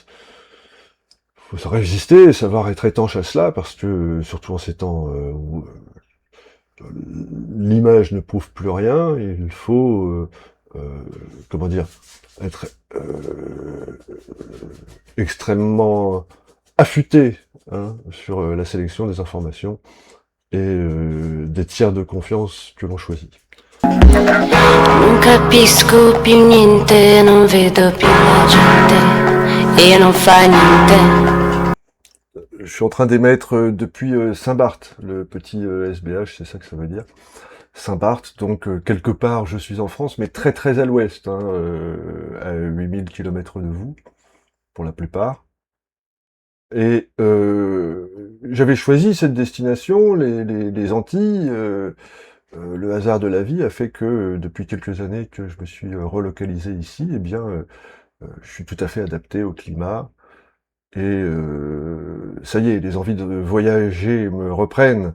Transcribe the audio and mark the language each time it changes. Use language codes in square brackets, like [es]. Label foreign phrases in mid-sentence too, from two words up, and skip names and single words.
[fr] Faut savoir résister, savoir être étanche à cela, parce que surtout en ces temps où l'image ne prouve plus rien, et il faut comment dire, être extrêmement affûté hein, sur la sélection des informations et des tiers de confiance que l'on choisit. [it] Non capisco più niente, non vedo più la gente e non fa niente. [fr] Je suis en train d'émettre depuis Saint-Barth, le petit SBH, c'est ça que ça veut dire. Saint-Barth, donc quelque part je suis en France, mais très très à l'ouest, hein, à 8000 km de vous, pour la plupart. Et j'avais choisi cette destination, les Antilles, le hasard de la vie a fait que depuis quelques années que je me suis relocalisé ici, eh bien je suis tout à fait adapté au climat et ça y est, les envies de voyager me reprennent.